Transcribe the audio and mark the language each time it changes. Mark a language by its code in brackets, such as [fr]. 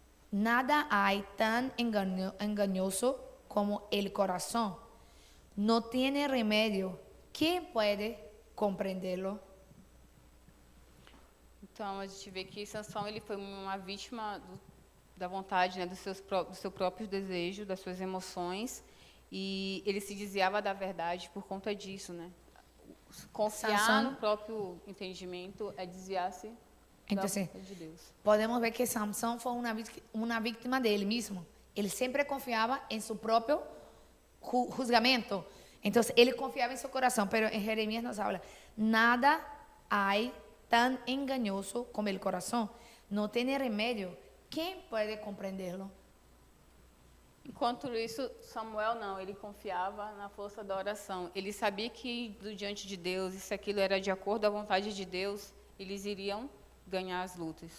[es] Nada hay tan engañoso como el corazón. No tiene remedio. ¿Quién puede comprenderlo? [pt] Então, a gente vê que Sansão ele foi uma vítima da vontade, né, do seu próprio desejo, das suas emoções, e ele se desviava da verdade por conta disso, né? Confiar Sansão, no próprio entendimento é desviar-se da vontade de Deus. Podemos ver que Sansão foi uma vítima dele mesmo. Ele sempre confiava em seu próprio julgamento. Então, ele confiava em seu coração. Mas em [es] Jeremias nos habla, nada hay tan engañoso como el corazón. No tiene remedio. ¿Quién puede comprenderlo? [pt] Enquanto isso, Samuel não, ele confiava na força da oração. Ele sabia que diante de Deus, e se aquilo era de acordo à vontade de Deus, eles iriam ganhar as lutas.